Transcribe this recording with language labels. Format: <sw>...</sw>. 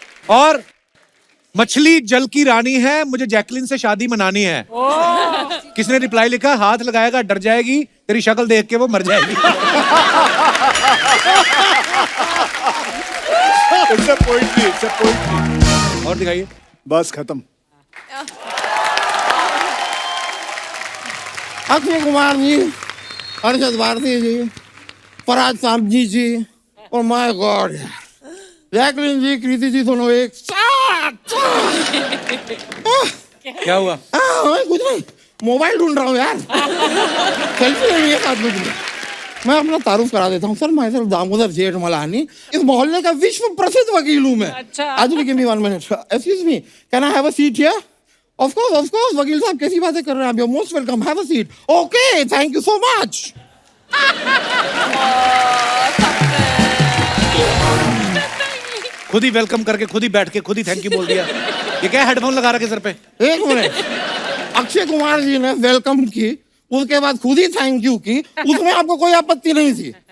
<hi>और मछली जल की रानी है, मुझे जैकलिन से शादी मनानी है। किसने रिप्लाई लिखा? हाथ लगाएगा डर जाएगी, तेरी शक्ल देख के वो मर जाएगी।</hi> <en>It's a poetry, it's a poetry.</en> <hi>और दिखाइए। बस खत्म. अक्षय कुमार जी, अरशद भारती जी, फराज सामजी जी और माय गॉड जैकलिन जी, कृति जी दोनों एक साथ। क्या हुआ? कुछ नहीं, मोबाइल ढूंढ रहा हूँ यार। सेल्फी लेनी है साथ में। मैं अपना तारुफ करा देता हूँ सर, मैं सर दामोदर जेठमलानी, इस मोहल्ले का विश्व प्रसिद्ध वकील हूँ मैं। अच्छा।</hi> <en>आज give me 1 minute. Excuse me, can I have a seat here? Of course,</en> <hi>वकील साहब कैसी बातें कर रहे हैं आप?</hi> <en>You're most welcome. Have a seat. Okay, thank you so much.</en> <hi>खुद ही वेलकम करके, खुद ही बैठ के, खुद ही थैंक यू बोल दिया। ये क्या हेडफोन लगा रखे सर पे? एक मिनट, अक्षय कुमार जी ने वेलकम की, उसके बाद खुद ही थैंक यू की, उसमें आपको कोई आपत्ति नहीं थी।</hi>